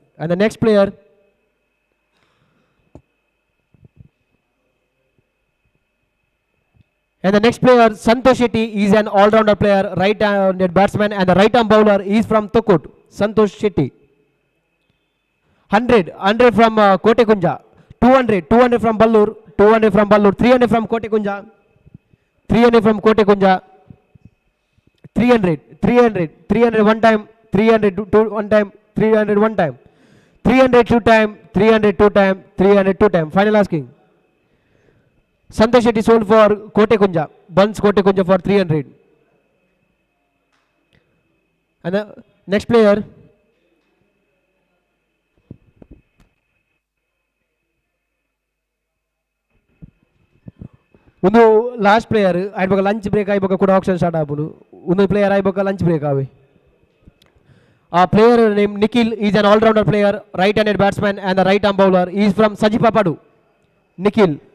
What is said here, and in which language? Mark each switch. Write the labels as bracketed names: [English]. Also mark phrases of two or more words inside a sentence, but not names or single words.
[English] And the next player, Santosh Shetty, is an all-rounder player, right-handed batsman and the right-arm bowler. He is from Tokut. Santosh Shetty. 100 from Kotekunja. 200 from Ballur, 200 from Ballur, 300 from Kotekunja, 300 from Kotekunja, 300 one time, 300 two one time, 300 one time, 300 two time, 300 two time, 300 two time. Final asking. Santosh Shetty sold for Kotekunja, Bunts Kotekunja for 300. And the next player, [Kannada] ಒಂದು [English] last player [Kannada] ಆಯ್ಬೇಕು [English] lunch break [Kannada] ಆಯ್ಬೇಕು ಕೂಡ ಆಪ್ಷನ್ [English] ಸ್ಟಾರ್ಟ್ [Kannada] ಆಗ್ಬೋದು ಒಂದು [English] ಪ್ಲೇಯರ್ ಆಯ್ಬೇಕು lunch break ಆವೆ ಆ player name Nikhil is an all-rounder player right handed batsman and the right arm bowler is from Sajipapadu Nikhil